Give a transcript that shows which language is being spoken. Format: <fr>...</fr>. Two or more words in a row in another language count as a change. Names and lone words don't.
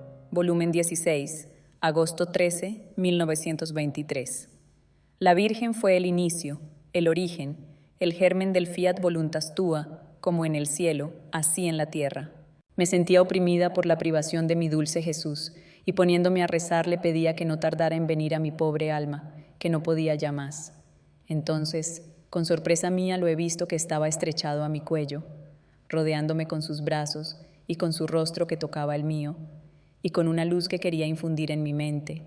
<es>volumen 16, agosto 13, 1923. La Virgen fue el inicio, el origen, el germen del</es> <la>fiat voluntas tua,</la> <es>como en el cielo, así en la tierra. Me sentía oprimida por la privación de mi dulce Jesús, y poniéndome a rezar le pedía que no tardara en venir a mi pobre alma, que no podía ya más. Entonces, con sorpresa mía lo he visto que estaba estrechado a mi cuello, rodeándome con sus brazos y con su rostro que tocaba el mío, y con una luz que quería infundir en mi mente.</es>